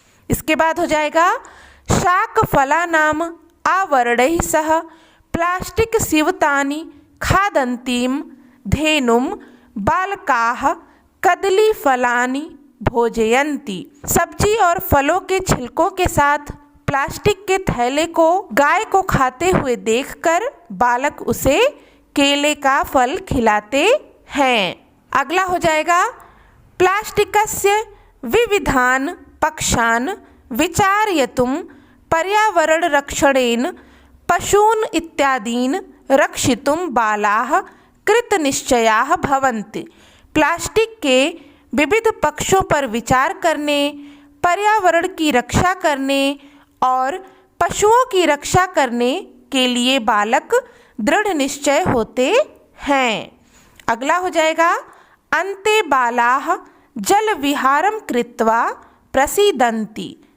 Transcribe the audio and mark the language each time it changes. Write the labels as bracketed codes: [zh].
[hi] इसके बाद हो जाएगा [sa] शाक फलानाम आवरणैः सह प्लास्टिक सीवतानि खादन्तीं धेनुम बालकाः कदली फलानि भोजयन्ति। [hi] सब्जी और फलों के छिलकों के साथ प्लास्टिक के थैले को गाय को खाते हुए देखकर बालक उसे केले का फल खिलाते हैं। अगला हो जाएगा [sa] प्लास्टिकस्य विविधान पक्षान विचारयितुं पर्यावरण रक्षणेन पशून् इत्यादीन् रक्षितुं बालाः कृतनिश्चयाः भवन्ति। [hi] प्लास्टिक के विविध पक्षों पर विचार करने, पर्यावरण की रक्षा करने और पशुओं की रक्षा करने के लिए बालक दृढ़ निश्चय होते हैं। अगला हो जाएगा [sa] अन्ते बालाः जल विहारम कृत्वा प्रसीदन्ति।